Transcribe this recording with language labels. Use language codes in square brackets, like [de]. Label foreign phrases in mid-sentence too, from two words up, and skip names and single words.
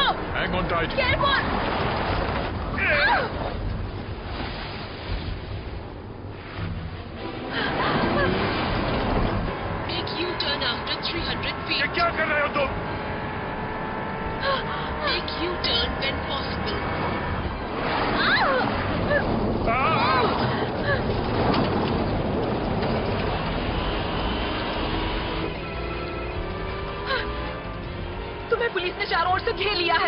[en] Hang on tight. केयरफुल। Make U-turn after 300 [hi] ये [en] feet. [hi] क्या कर रहे हो तुम? [en] Make U-turn when possible. [hi] तुम्हें पुलिस ने चारों ओर से घेर लिया है।